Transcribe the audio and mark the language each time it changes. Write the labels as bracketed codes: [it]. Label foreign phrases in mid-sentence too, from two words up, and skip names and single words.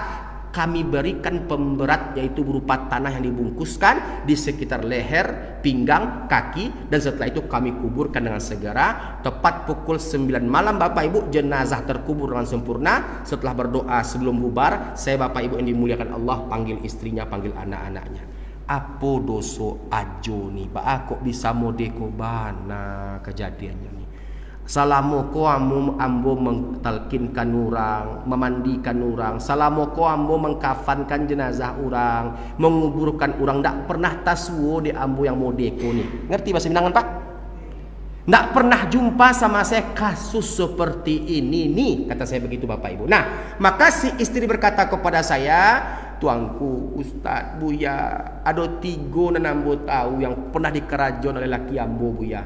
[id] Kami berikan pemberat yaitu berupa tanah yang dibungkuskan di sekitar leher, pinggang, kaki, dan setelah itu kami kuburkan dengan segera. Tepat pukul 9 malam Bapak Ibu, jenazah terkubur dengan sempurna. Setelah berdoa sebelum bubar, saya Bapak Ibu yang dimuliakan Allah panggil istrinya, panggil anak-anaknya. [min] Apa doso ajo nih Pak, kok bisa modeko bana kejadiannya nih. Salamoko ambo mentalkinkan orang, memandikan orang. Salamoko ambo mengkafankan jenazah orang, menguburkan orang. Ndak pernah taswo di ambo yang modeko nih. [id] Ngerti bahasa Minangan Pak? Ndak pernah jumpa sama saya kasus seperti ini nih, kata saya begitu Bapak Ibu. Nah, maka si istri berkata kepada saya, tuangku, Ustadz, Buya, ada 3 ambo tahu yang pernah dikerajon oleh laki ambo Buya.